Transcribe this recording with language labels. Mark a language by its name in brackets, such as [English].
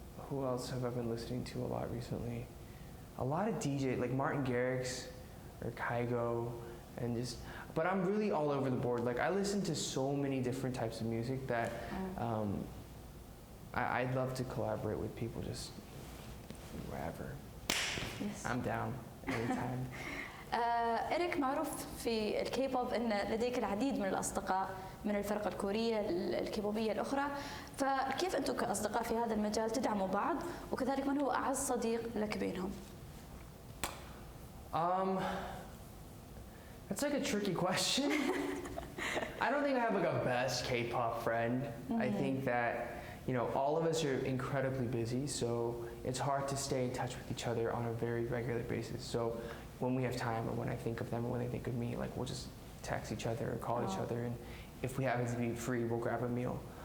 [English] Who else have I been listening to a lot recently? A lot of DJ, like Martin Garrix or Kygo, but I'm really all over the board. Like I listen to so many different types of music that I'd love to collaborate with people just wherever. Yes. I'm down anytime. [Arabic] إريك معروف في الكيبوب أن لديك العديد من الأصدقاء من الفرق الكورية الكيبوبية الأخرى، فكيف أنتم كأصدقاء في هذا المجال تدعموا بعض، وكذلك من هو أعز صديق لك بينهم؟ [English] That's like a tricky question. I don't think I have like a best K-pop friend. I think that, all of us are incredibly busy, so it's hard to stay in touch with each other on a very regular basis. So when we have time, or when I think of them, or when they think of me, like we'll just text each other or call each other, and if we happen to be free, we'll grab a meal.